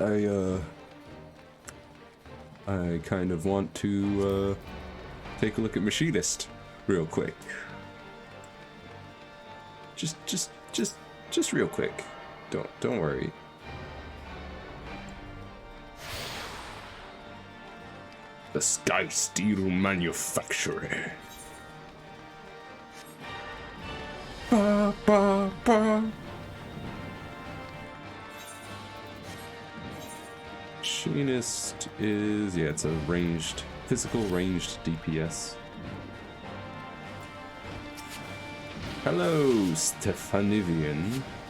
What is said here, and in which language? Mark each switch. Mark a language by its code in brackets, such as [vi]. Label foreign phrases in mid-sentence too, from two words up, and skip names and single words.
[en] I kind of want to take a look at Machinist real quick. Just real quick. Don't worry. The Sky Steel Manufactory. Ba, ba, ba. Machinist is, yeah, it's a ranged, physical ranged DPS. Hello, Stefanivian.